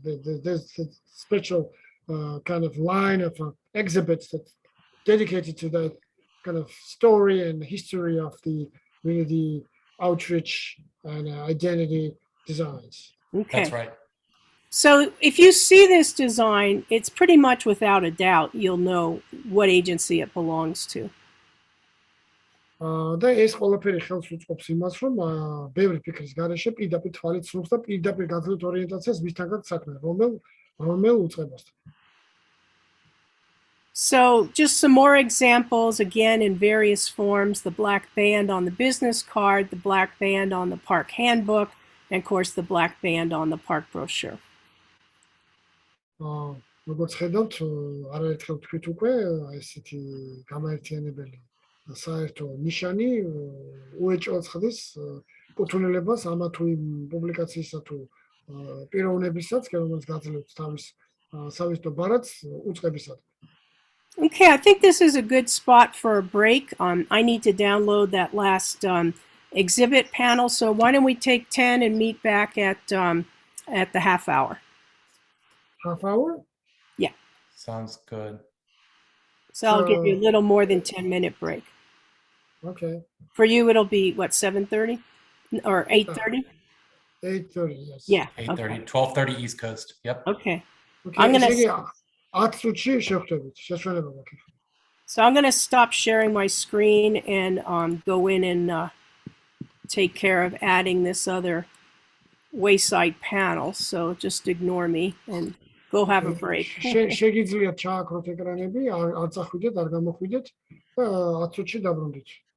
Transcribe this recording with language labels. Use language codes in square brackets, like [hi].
[en] There's a special kind of line of exhibits that dedicated to that kind of story and history of the outreach and identity designs. okay. That's right. So if you see this design, it's pretty much without a doubt you'll know what agency it belongs to. [ka] და ეს ყველაფერი ხელს უწყობს იმას, რომ ბევრი ფიქრის გარეშე პირდაპირ თვალით ცნობს და პირდაპირ გაძლევთ ორიენტაციას მისთან გაქვს საქმე, რომელ უწყებასთან. [en] So just some more examples, again, in various forms: the black band on the business card, the black band on the park handbook, and of course the black band on the park brochure. [ka] როგორც ხედავთ, არაერთხელ თქვით უკვე, ესეთი გამაერთიანებელი საერთო ნიშანი უეჭვად ხდის კუთვნილებას ამა თუ იმ პუბლიკაციისა თუ პიროვნებისაც, რომელსაც გაძლევთ თავის სავიზიტო ბარათს უწყებისად. [en] Okay, I think this is a good spot for a break. I need to download that last exhibit panel, so why don't we take 10 and meet back at the half hour? Half hour? Yeah. Sounds good. So I'll give you a little more than 10-minute break. Okay. For you, it'll be what, 7:30 or 8:30? 8:30, yes. Yeah. 8:30, Okay. 12:30 East Coast. Yep. Okay. Okay, I'm gonna. [ka] ესე იგი 10 წუთში შევხვდებით. შეშვება მაქვს. [en] So I'm going to stop sharing my screen and go in and take care of adding this other wayside panel. So just ignore me and go have a break. [ka] შეგიძლიათ ჩააქროთ ეკრანები, არ წახვიდეთ, არ გამოხვიდეთ და 10 წუთში დაბრუნდით.